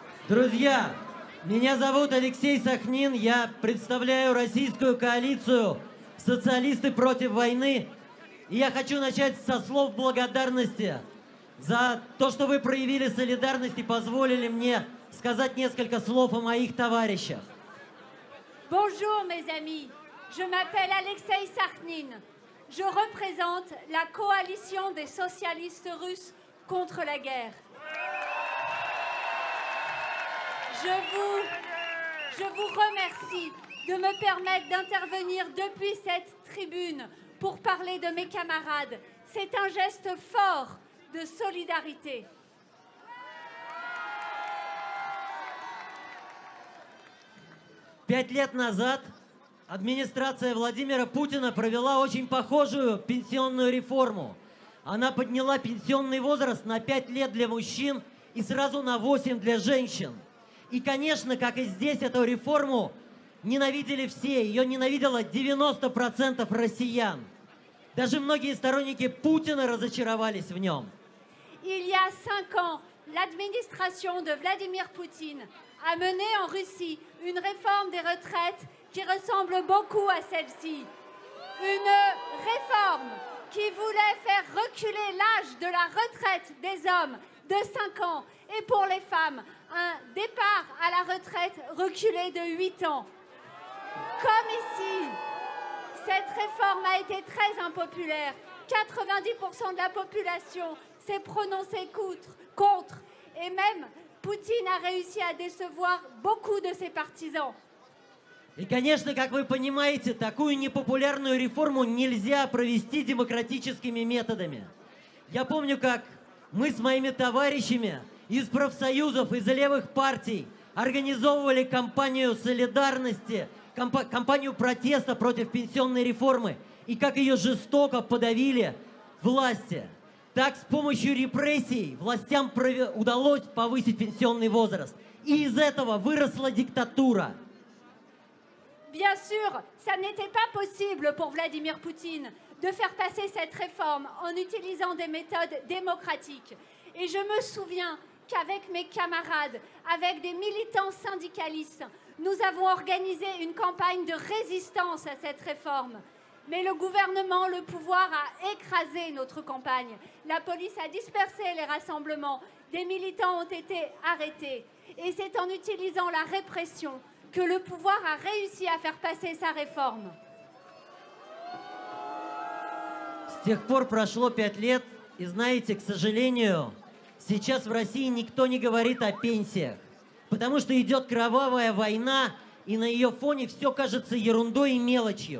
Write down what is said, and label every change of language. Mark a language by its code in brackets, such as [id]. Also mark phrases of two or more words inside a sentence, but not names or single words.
[ru] Друзья, меня зовут Алексей Сахнин, я представляю российскую коалицию «Социалисты против войны». И я хочу начать со слов благодарности за то, что вы проявили солидарность и позволили мне сказать несколько слов о моих товарищах. [fr] Bonjour mes amis, je m'appelle Alexei Sakhnin. Je représente la coalition des socialistes russes contre la guerre. Je vous remercie de me permettre d'intervenir depuis cette tribune pour parler de mes camarades. C'est un geste fort de solidarité. [ru] Пять лет назад администрация Владимира Путина провела очень похожую пенсионную реформу. Она подняла пенсионный возраст на 5 лет для мужчин и сразу на 8 для женщин. И, конечно, как и здесь, эту реформу ненавидели все. Ее ненавидело 90% россиян. Даже многие сторонники Путина разочаровались в нем. [fr] Il y a 5 ans, l'administration de Vladimir Poutine a mené en Russie une réforme des retraites qui ressemble beaucoup à celle-ci. Une réforme qui voulait faire reculer l'âge de la retraite des hommes de 5 ans et pour les femmes, un départ à la retraite reculé de 8 ans. Comme ici, cette réforme a été très impopulaire. 90% de la population s'est prononcée contre et même Poutine a réussi à décevoir beaucoup de ses partisans. [ru] И, конечно, как вы понимаете, такую непопулярную реформу нельзя провести демократическими методами. Я помню, как мы с моими товарищами из профсоюзов, из левых партий организовывали кампанию солидарности, кампанию протеста против пенсионной реформы, и как ее жестоко подавили власти. Так, с помощью репрессий властям удалось повысить пенсионный возраст. И из этого выросла диктатура. [fr] Bien sûr, ça n'était pas possible pour Vladimir Poutine de faire passer cette réforme en utilisant des méthodes démocratiques. Et je me souviens qu'avec mes camarades, avec des militants syndicalistes, nous avons organisé une campagne de résistance à cette réforme. Mais le gouvernement, le pouvoir a écrasé notre campagne. La police a dispersé les rassemblements. Des militants ont été arrêtés. Et c'est en utilisant la répression que le pouvoir a réussi à faire passer sa réforme. [ru] С тех пор прошло 5 лет, и знаете, к сожалению, сейчас в России никто не говорит о пенсиях, потому что идет кровавая война, и на ее фоне все кажется ерундой и мелочью.